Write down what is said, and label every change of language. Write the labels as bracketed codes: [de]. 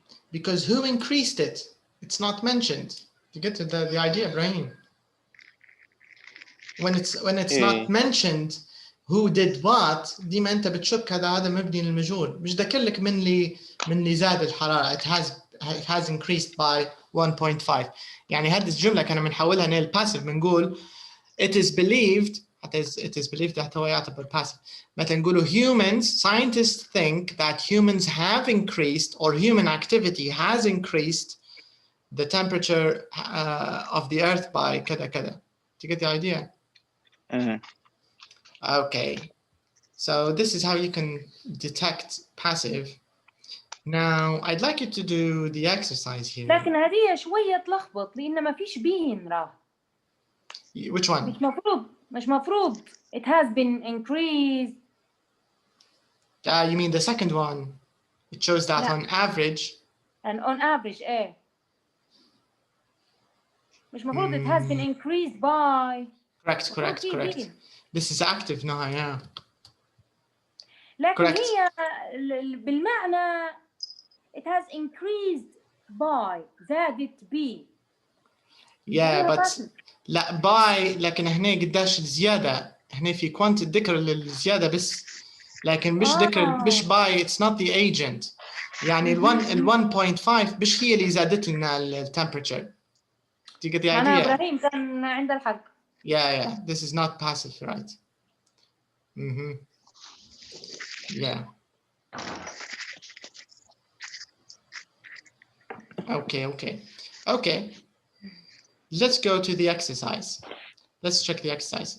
[en] Because who increased it? It's not mentioned. You get to the idea, Ibrahim. When it's not mentioned who did what, [ar] ديما انت بتشك هذا مبني للمجهول. مش ذاكر لك من اللي زاد الحرارة. [en] It has increased by 1.5. [ar] يعني هذه الجملة كنا بنحولها للباسيف بنقول [en] it is believed [ar] حتى هو يعتبر passive. مثلا نقوله [en] scientists think that humans have increased or human activity has increased the temperature of the earth by [ar] كذا كذا. [en] Do you get the idea? Okay. So this is how you can detect passive. Now I'd like you to do the exercise here. [ar] لكن هذه شوية تلخبط لأن ما فيش بين راه. [en] Which one? [ar] مش مفروض. [en] It has been increased. You mean the second one? It shows that on average. And on average, [ar] مش مفروض [en] it has been increased by. Correct. This is active now, yeah. [ar] لكن [en] correct. [ar] هي بالمعنى [en] it has increased by [ar] زادت ب. [en] Yeah, but [ar] لا by لكن هنا قداش الزيادة هنا في quantity ذكر للزيادة بس لكن مش ذكر مش by [en] it's not the agent [ar] يعني ال 1.5 مش هي اللي زادت لنا ال temperature. [en] Do you get the idea? [ar] أنا إبراهيم كان عند الحق. [en] Yeah, this is not passive, right? Yeah. Okay. Let's go to the exercise. Let's check the exercise.